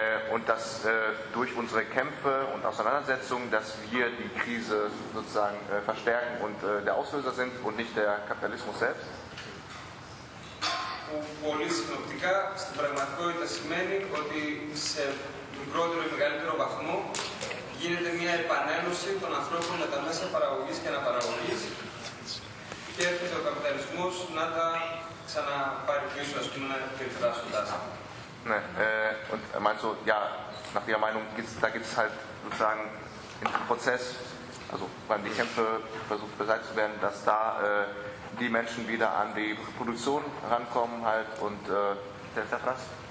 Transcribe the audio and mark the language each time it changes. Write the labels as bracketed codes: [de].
[de] Und dass durch unsere Kämpfe und Auseinandersetzungen, dass wir die Krise sozusagen verstärken und der Auslöser sind und nicht der Kapitalismus selbst. [el] Που πολύ συνοπτικά στην πραγματικότητα σημαίνει ότι σε μικρότερο ή μεγαλύτερο βαθμό γίνεται μια επανένωση των ανθρώπων με τα μέσα παραγωγής και αναπαραγωγής και έρχεται ο καπιταλισμός να τα ξαναπάρει πίσω, ας πούμε, να περιφράσουν τα. [de] Ne, und er meint so, ja, nach ihrer Meinung, da gibt es halt sozusagen in dem Prozess, also wenn die Kämpfe versucht beseitigt zu werden, dass da die Menschen wieder an die Produktion rankommen halt und der Zerfrass.